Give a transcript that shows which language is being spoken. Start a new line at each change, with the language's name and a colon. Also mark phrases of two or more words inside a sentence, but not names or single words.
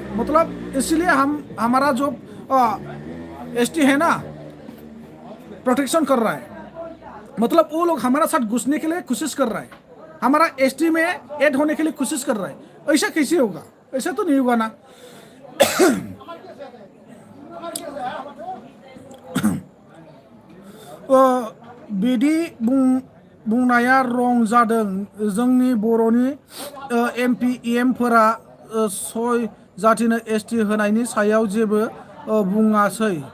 Hindi: मतलब इसलिए हमारा जो एसटी है ना प्रोटेक्शन कर रहा है मतलब वो लोग हमारा साथ घुसने के लिए कोशिश कर रहा है हमारा एसटी में ऐड होने के लिए कोशिश कर रहा है ऐसा कैसे होगा ऐसा तो नहीं होगा ना
Bodo: बिदि बुंनाया रं जादों जोंनि बर'नि एमपि एमफोरा सय जातिनो एसटि होनायनि सायाव जेबो बुङासै